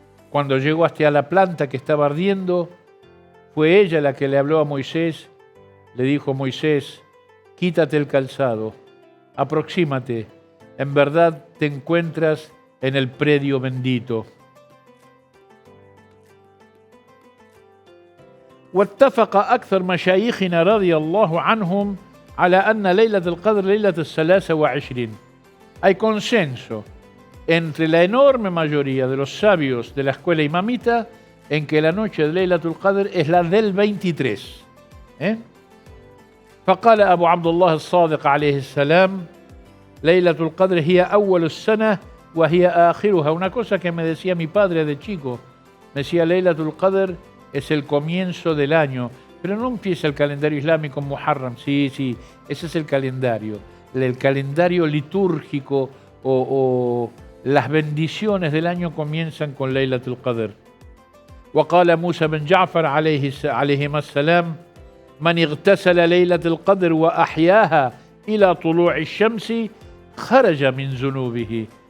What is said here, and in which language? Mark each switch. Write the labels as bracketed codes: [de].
[es] Cuando llegó hasta la planta que estaba ardiendo, fue ella la que le habló a Moisés, le dijo: Moisés, quítate el calzado, aproxímate, en verdad te encuentras en el predio bendito. [ar] واتفق أكثر مشايخنا رضي الله عنهم على أن ليلة القدر ليلة 23. [es] Hay consenso entre la enorme mayoría de los sabios de la escuela imamita en que la noche de Laylatul Qadr es la del 23. [ar] فقال أبو عبد الله الصادق عليه السلام ليلة القدر هي أول السنة وهي آخرها. [es] Una cosa que me decía mi padre de chico, me decía Laylatul Qadr es el comienzo del año, pero no empieza el calendario islámico en Muharram, sí, ese es el calendario litúrgico o las bendiciones del año comienzan con Laylatul Qadr. [ar] وقال موسى بن جعفر عليهما السلام من اغتسل ليلة القدر وأحياها إلى طلوع الشمس خرج من ذنوبه.